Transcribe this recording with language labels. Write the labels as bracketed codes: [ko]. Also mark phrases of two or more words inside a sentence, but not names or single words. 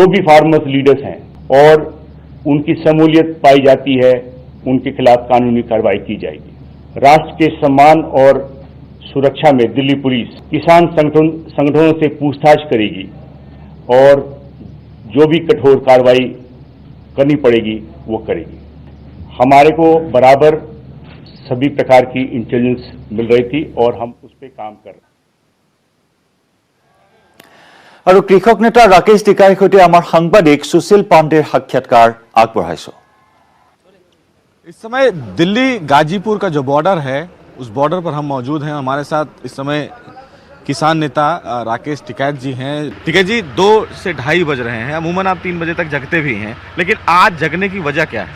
[hi] भी [en] farmers leaders [hi] हैं और उनकी शमूलियत पाई जाती है उनके खिलाफ कानूनी कार्रवाई की जाएगी राष्ट्र के सम्मान और सुरक्षा में दिल्ली पुलिस किसान संगठनों से पूछताछ करेगी और जो भी कठोर कार्रवाई करनी पड़ेगी वो करेगी हमारे को बराबर सभी प्रकार की इंटेलिजेंस मिल रही थी और हम उस पर काम कर रहे हैं [as] আৰু কৃষক নেতা ৰাকেশ টিকাইৰ সৈতে আমাৰ সাংবাদিক সুশীল পাণ্ডেৰ সাক্ষাৎকাৰ আগবঢ়াইছো [hi] इस समय दिल्ली गाजीपुर का जो बॉर्डर है उस बॉर्डर पर हम मौजूद हैं हमारे साथ इस समय किसान नेता राकेश टिकैत जी हैं टिकैत जी 2 से 2:30 बज रहे हैं अमूमन आप 3 बजे तक जगते भी हैं लेकिन आज जगने की वजह क्या है